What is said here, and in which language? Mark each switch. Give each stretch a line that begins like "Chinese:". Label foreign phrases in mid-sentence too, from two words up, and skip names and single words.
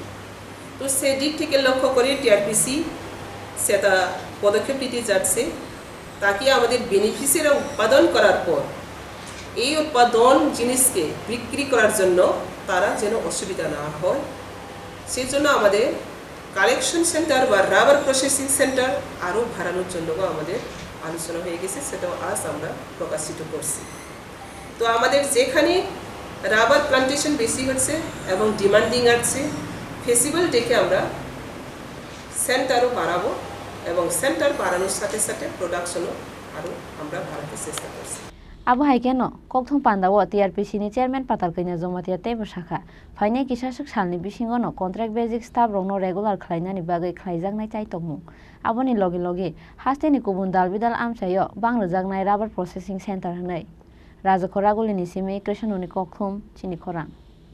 Bangla: তো সেই দিক থেকে লক্ষ্য করে টিআরপিসি সেটা পদক্ষেপ নিতে যাচ্ছে, তাকে আমাদের বেনিফিসিয়ারিরা উৎপাদন করার পর এই উৎপাদন জিনিসকে বিক্রি করার জন্য তারা যেন অসুবিধা না হয়, সেই জন্য আমাদের
English: collection center
Bangla: বা
English: rubber processing center
Bangla: আরও বাড়ানোর জন্য আমাদের আলোচনা হয়ে গেছে, সেটাও আজ আমরা প্রকাশিত করছি। তো আমাদের যেখানে
English: rubber plantation
Bangla: বেশি হচ্ছে এবং ডিমান্ডিং আছে, ফেসিবল দেখে আমরা সেন্টারও বাড়াবো এবং সেন্টার বাড়ানোর সাথে সাথে প্রোডাকশনও আরও আমরা বাড়াতে চেষ্টা করছি।
Kok Borok: Abo haikeno kokthong pandao TRPC ni chairman patal kaina jomatia tebo shakha phainai kisasuk salni bisingo no
English: contract basic staff
Kok Borok: rok no regular khlainani bagai khlaijaknai chaitongmung aboni loge loge hasteni kubun dalbidal amchayo bangrujaknai
English: rubber processing center
Kok Borok: hnai Raja Khoraguli ni simi Krishnuni kokthom chini khorang